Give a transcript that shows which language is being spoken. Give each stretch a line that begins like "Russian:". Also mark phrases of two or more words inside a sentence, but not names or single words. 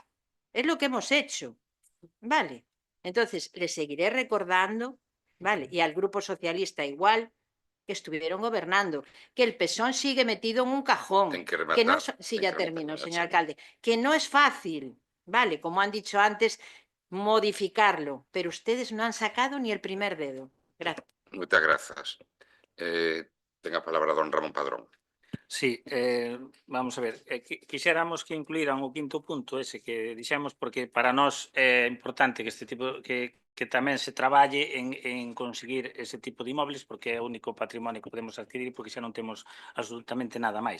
Spanish: Es lo que hemos hecho, ¿vale? Entonces, le seguiré recordando, ¿vale? Y al Grupo Socialista igual, que estuvieron gobernando, que el PSOE sigue metido en un cajón.
Galician: Ten que rematar.
Spanish: Sí, ya termino, señor alcalde. Que no es fácil, ¿vale? Como han dicho antes, modificarlo, pero ustedes no han sacado ni el primer dedo. Gracias.
Galician: Moitas grazas. Ten a palabra don Ramón Padrón. Sí, vamos a ver, quixéramos que incluíran o quinto punto ese que dixemos, porque para nós é importante que este tipo que tamén se traballe en conseguir ese tipo de inmobles, porque é o único patrimonio que podemos adquirir, porque xa non temos absolutamente nada máis.